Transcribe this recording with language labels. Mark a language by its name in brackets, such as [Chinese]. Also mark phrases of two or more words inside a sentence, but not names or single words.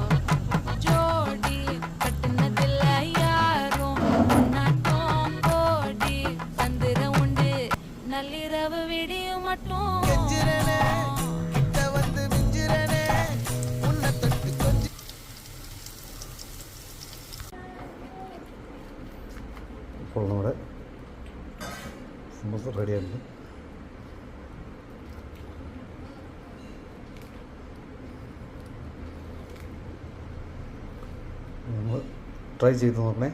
[Tamil] ஜோடி கட்டுனதில்ல யாரும் உன்னாட்டம் கோடி சந்திரம் உண்டு நள்ளிரவு விடியும் மட்டும் கெஞ்சிரனே கிட்ட வந்து மிஞ்சிரனே உன்னை தொட்டு கொஞ்சி [Malayalam] ഇപ്പോൾ നമ്മുടെ സമോസ റെഡിയായിട്ടുണ്ട്. നമ്മൾ ട്രൈ ചെയ്ത് നോക്കണേ.